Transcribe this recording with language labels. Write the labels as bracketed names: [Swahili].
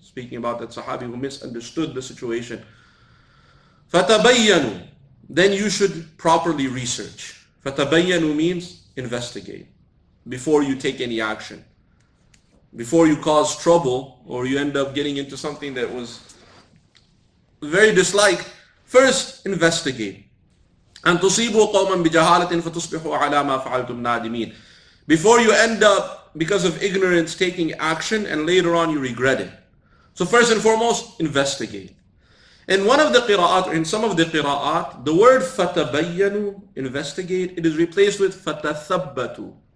[English] Speaking about that Sahabi who misunderstood the situation. Fatabayyanu, then you should properly research. Fatabayyanu means investigate before you take any action. Before you cause trouble or you end up getting into something that was very disliked, first investigate. [Arabic] أن تصيبوا قوما بجهالة فتصبحوا على ما فعلتم نادمين. [English] Before you end up, because of ignorance, taking action and later on you regret it. So first and foremost, investigate. In one of the qira'at, or in some of the qira'at, the word fatabayyanu, investigate, it is replaced with fatathabbatu.